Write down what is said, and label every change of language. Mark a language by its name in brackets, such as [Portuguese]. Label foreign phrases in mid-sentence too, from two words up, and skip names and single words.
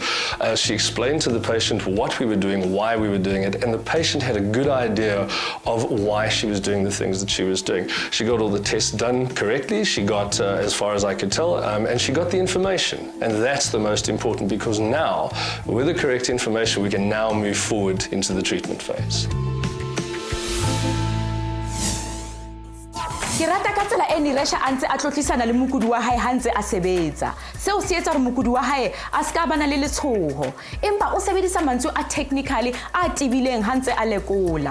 [English] She explained to the patient what we were doing, why we were doing it, and the patient had a good idea of why she was doing the things that she was doing. She got all the tests done correctly, she got, as far as I could tell, and she got the information. And that's the most important, because now, with the correct information, we can now move forward into the treatment phase. [Southern Sotho] Ke rata ka tsela e Neerasha a ntse a tlotlisana le mokudi wa hae ha ntse a sebetsa. Seo se etsa hore mokudi wa hae a ska bana le letshoho. Empa o sebedisa mantswe a technically a tibileng ha ntse a lekola.